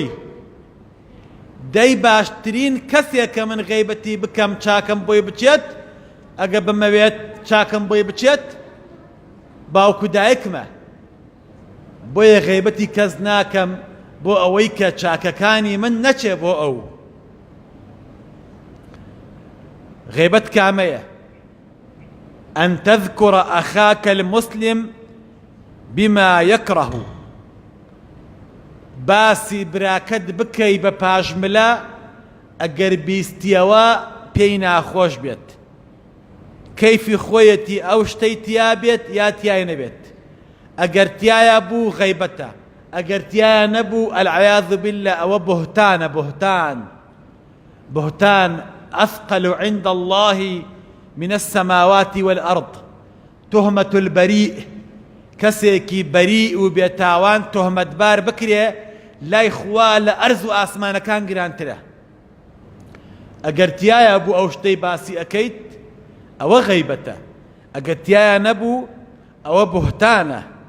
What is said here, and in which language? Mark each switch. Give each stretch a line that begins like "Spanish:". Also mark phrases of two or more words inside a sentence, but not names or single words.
Central Kurdish: دەی باشترین کەسێکە من غەیبەتی بکەم چاکەم بۆی بچێت، ئەگە بمەوێت چاکەم بۆی بچێت، باوک و دایکمە. بۆیە غەیبەتی کەس ناکەم بۆ ئەوەی کە چاکەکانی من نەچێ بۆ ئەو. غیبەت کامەیە؟
Arabic: ئەن تەذکوڕە ئەخاکە المسلم بما یەکڕەه،
Central Kurdish: باسی براکەت بکەی بە پاژملە ئەگەر بیستیەوە پێی ناخۆش بێت، کەیفی خۆیەتی ئەو شتەی تیا بێت یا تیای نەبێت. ئەگەر تیایە بوو غەیبەتە، ئەگەر تیایە نەبوو
Arabic: العیاذ بالله
Central Kurdish: ئەوە بهتانە.
Arabic: بهتان أثقل عند الله من السماوات والأرض. تهمة البريء،
Central Kurdish: کەسێکی بەریء و بێتاوان تۆهمەتبار بکرێ لای خوا لە ئەرز و ئاسمانەکان گرانترە. ئەگەر تیایە بوو ئەو شتەی باسی ئەەکەیت ئەوە غەیبەتە، ئەگەر تیایە نەبوو ئەوە بوهتانە.